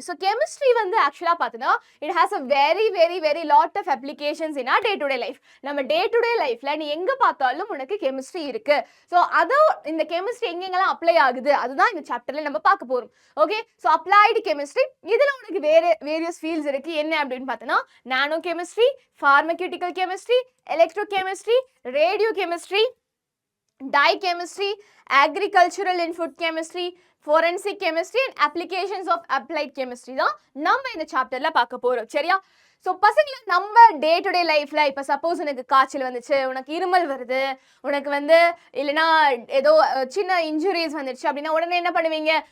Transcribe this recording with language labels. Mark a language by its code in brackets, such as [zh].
[en] so chemistry [ta] வந்து ஆக்சுவலாக பார்த்தோன்னா [en] It has a very very very lot of applications in our day to day life. [ta] நம்ம day to day லைஃப்ல நீ எங்கே பார்த்தாலும் உனக்கு கெமிஸ்ட்ரி இருக்கு. ஸோ அதோ இந்த கெமிஸ்ட்ரி எங்கெங்கெல்லாம் அப்ளை ஆகுது அதுதான் இந்த சாப்டர்ல நம்ம பார்க்க போறோம். ஓகே, ஸோ அப்ளைடு கெமிஸ்ட்ரி, இதுல உனக்கு வேரியஸ் ஃபீல்ட்ஸ் இருக்கு. என்ன அப்படின்னு பார்த்தோன்னா நானோ chemistry, [en] pharmaceutical chemistry, electrochemistry, radiochemistry, dye chemistry, agricultural and food chemistry, forensic chemistry and applications of applied chemistry [ta] தான் நம்ம இந்த சாப்டர்ல பார்க்க போறோம், சரியா? ஸோ பசங்களை நம்ம டே டு டே லைஃப்ல இப்போ சப்போஸ் உனக்கு காய்ச்சல் வந்துச்சு, உனக்கு இருமல் வருது, உனக்கு வந்து இல்லைன்னா ஏதோ சின்ன இன்ஜுரிஸ் வந்துடுச்சு அப்படின்னா உடனே என்ன பண்ணுவீங்க?